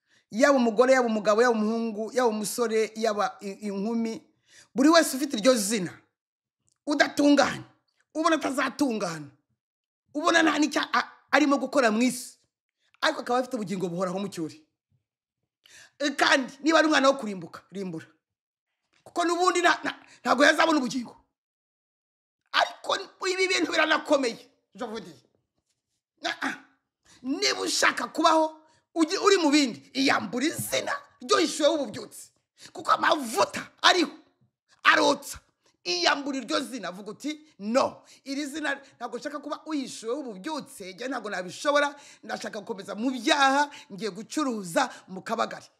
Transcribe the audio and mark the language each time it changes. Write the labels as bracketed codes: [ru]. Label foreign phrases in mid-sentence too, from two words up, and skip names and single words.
[rw] Yaba umugore, yaba umugabo, yaba umuhungu, yaba umusore, yaba i-, inkumi, buri wese ufite iryo zina, udatunganye, ubona atazatungana, ubona nta n'icya a-, arimo gukora mu isi, ariko akaba afite ubugingo buhoraho mu cyuri. E, kandi niba ari umwana wo kurimbuka, rimbura. Kuko n'ubundi na-, na-, ntabwo yazabona ubugingo. Ariko ibi bintu biranakomeye, [fr] je vous dis. Ah, ah. [rw] Niba ushaka kubaho, ugi-, uri mu bindi, iyambura izina ryo yishuwe w'ububyutse. Kuko amavuta ariho, arotsa. Iyambura iryo zina, vuga uti, "No, iri zina ntabwo nshaka kuba uyishuwe w'ububyutse, njye ntabwo nabishobora, ndashaka gukomeza mu byaha, ngiye gucuruza mu kabagari."